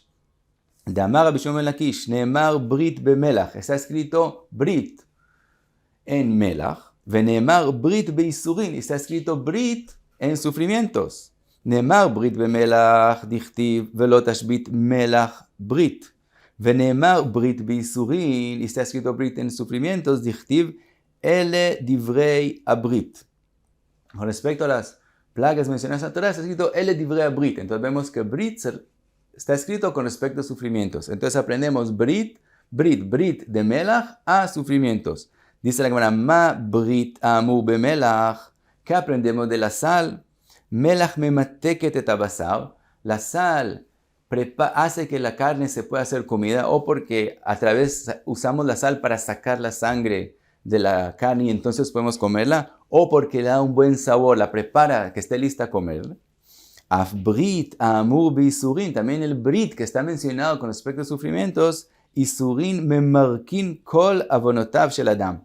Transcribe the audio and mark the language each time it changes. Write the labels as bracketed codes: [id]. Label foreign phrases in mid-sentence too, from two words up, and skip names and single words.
[he] De אמר רבי שמעון בן לקיש, נאמר ברית במלח. [es] Está escrito brit en melach. [he] ונאמר ברית בייסורין. [es] Está escrito brit en sufrimientos. [he] נאמר ברית במלח, דכתיב, ולא תשבית מלח ברית. ונאמר ברית בייסורין, [es] está escrito brit en sufrimientos, [he] דכתיב, אלה דברי הברית. [es] Con respecto a las plagas mencionadas en la Torah, está escrito, [he] אלה דברי הברית. [es] Entonces vemos que brit está escrito con respecto a sufrimientos. Entonces aprendemos brit de melach a sufrimientos. [he] Dice la Gemara, מה ברית אמור במלח. [es] ¿Qué aprendemos de la sal? [he] מלח ממתקת את הבשר. [es] La sal hace que la carne se pueda hacer comida, o porque a través usamos la sal para sacar la sangre de la carne y entonces podemos comerla, o porque le da un buen sabor, la prepara que esté lista a comerla. [he] אף ברית אמור ביסורין, [es] también el brit que está mencionado con respecto a sufrimientos, [he] יסורין ממרקין כל עוונותיו של אדם.